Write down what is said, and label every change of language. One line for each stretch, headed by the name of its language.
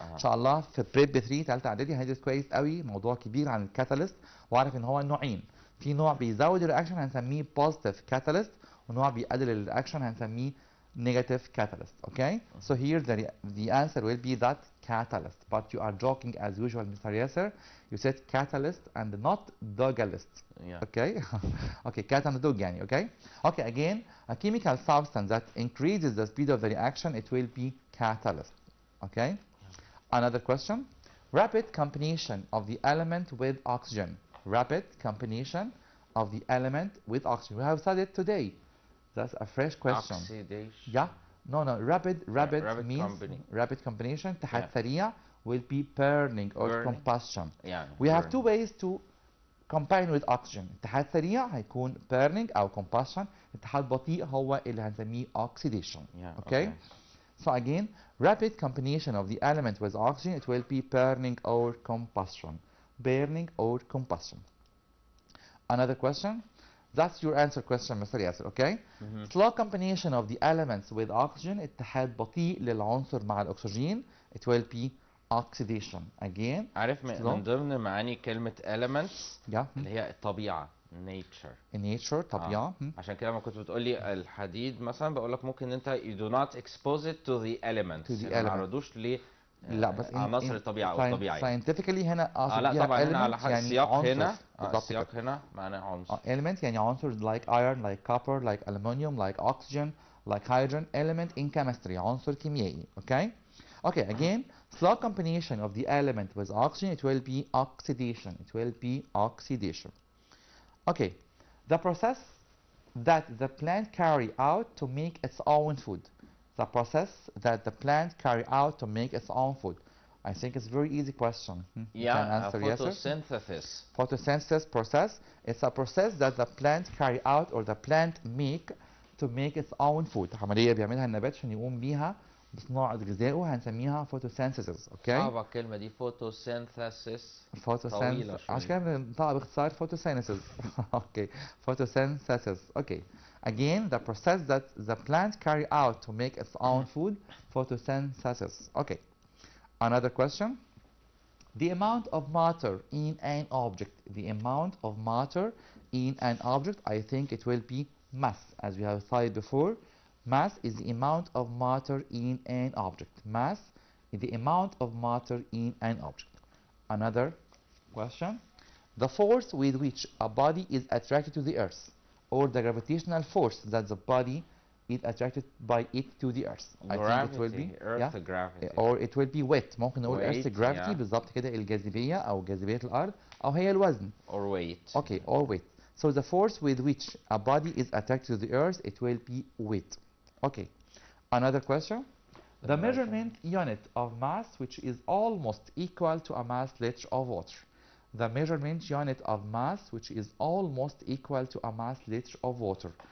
Arabic: ان شاء الله في بريب 3 ثالثة اعدادي هندرس كويس قوي موضوع كبير عن الكاتاليست، واعرف ان هو نوعين. في نوع بيزود الرياكشن هنسميه بوزيتيف كاتاليست، ونوع بيقلل الرياكشن هنسميه نيجاتيف كاتاليست.
English: Okay, so here the answer will be that catalyst, but you are joking as usual, Mr. Yasser. You said catalyst and not dogalist. Yeah. Okay. Okay, cat and dog يعني. Okay. Okay, again, a chemical substance that increases the speed of the reaction, it will be catalyst. Okay. Another question. Rapid combination of the element with oxygen. Rapid combination of the element with oxygen. We have studied today. That's a fresh question. Oxidation. Yeah. No. Rapid means rapid combination.
Arabic: اتحاد سريع
English: will be burning or combustion. Yeah. We have two ways to combine with oxygen. اتحاد سريع هيكون burning أو combustion. اتحاد بطيء هو اللي هنسميه oxidation. Yeah. Okay. So again, rapid combination of the element with oxygen, it will be burning or combustion. Burning or combustion. Another question. That's your answer question, Mr. Yasser, okay? Slow combination of the elements with oxygen,
Arabic: اتحاد بطيء للعنصر مع الأكسجين,
English: it will be oxidation. Again,
Arabic: عارف من ضمن معاني كلمة elements اللي هي الطبيعة.
English: nature.
Arabic: nature طبيعة. عشان كده لما كنت بتقول لي الحديد مثلا بقول لك ممكن انت
English: you do not expose it to the elements.
Arabic: ما تعرضوش ل لا بس عناصر الطبيعة او الطبيعية. scientifically هنا اقصد لا طبعا هنا على يعني السياق هنا السياق هنا معناه عنصر.
English: element
Arabic: يعني عنصر
English: like iron, like copper, like aluminum, like oxygen, like hydrogen. Element in chemistry
Arabic: عنصر كيميائي.
English: Okay. Okay, again, slow combination of the element with oxygen, it will be oxidation. It will be oxidation. Okay, the process that the plant carry out to make its own food. The process that the plant carry out to make its own food. I think it's a very easy question. Yeah, photosynthesis. Photosynthesis process. It's a process that the plant carry out or the plant make to make its own food.
Arabic: عملية بيعملها النبات عشان يقوم بيها بصناعة غذائه هنسميها photosynthesis. اوكي. صعبة الكلمة دي photosynthesis. طويلة عشان شوية. كده بننطقها باختصار photosynthesis.
English: Okay. Photosynthesis. Okay. Again, the process that the plant carry out to make its own food, photosynthesis. Okay. Another question. The amount of matter in an object. The amount of matter in an object, I think it will be mass, as we have studied before. Mass is the amount of matter in an object. Mass is the amount of matter in an object. Another question. The force with which a body is attracted to the earth, or the gravitational force that the body is attracted by it to the earth. I think it will be Earth gravity. or it will be weight.
Arabic: ممكن نقول earth
English: Weight, gravity yeah.
Arabic: بالظبط كده الجاذبية أو جاذبية الأرض أو هي الوزن.
English: Or weight. Okay, or weight. So the force with which a body is attracted to the earth, it will be weight. Okay. Another question. The measurement unit of mass, which is almost equal to a mass liter of water. The measurement unit of mass, which is almost equal to a mass liter of water.